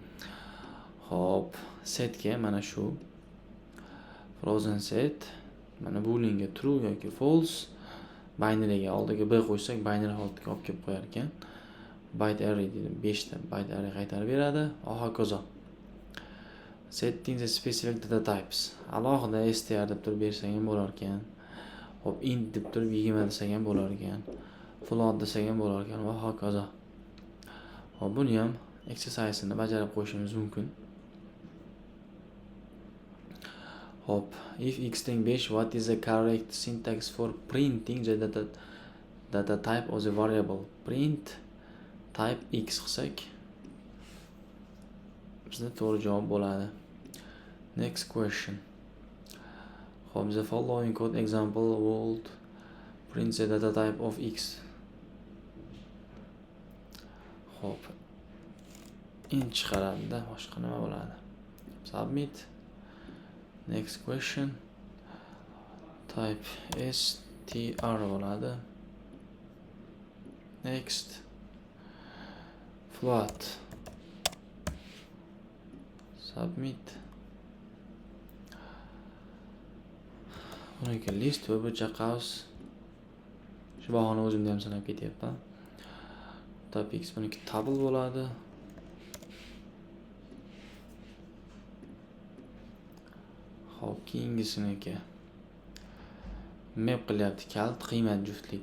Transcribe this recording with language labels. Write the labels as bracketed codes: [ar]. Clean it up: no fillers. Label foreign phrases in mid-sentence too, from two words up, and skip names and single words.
[uz] Xo'p, setga mana shu [en] frozen set, [uz] mana boolean'ga true yoki false, binary'ga oldiga b qo'ysak, binary holatga olib kelib qo'yar ekan. [en] Byte array [uz] dedim, 5 ta [en] byte array [uz] qaytarib beradi. Hokazo. [en] Setting the specific data types. [uz] Alohida str deb turib bersak ham bo'lar ekan. Hop, int deb turib 20 desak ham bo'lar ekan. Float desak ham bo'lar ekan va hokazo. Hop, buni ham exercise'ni bajarib qo'yishimiz mumkin. Hop, [en] if x teng 5, what is the correct syntax for printing the data type of the variable? Print type x [uz] qilsak bizda to'g'ri javob bo'ladi. [en] Next question. Hop, the following code example would print the data type of x. [uz] Hop, int chiqaradi-da, boshqa nima bo'ladi? [en] Submit. Next question. [uz] Type str bo'ladi. [en] Next. Float. [uz] Submit. Buniki list va bujaqavs. Shu bahona o'zimda ham sanab ketyapman. Topics buniki table bo'ladi. Hop, keyingisiniki. Map qilyapti kalt qiymat juftlik.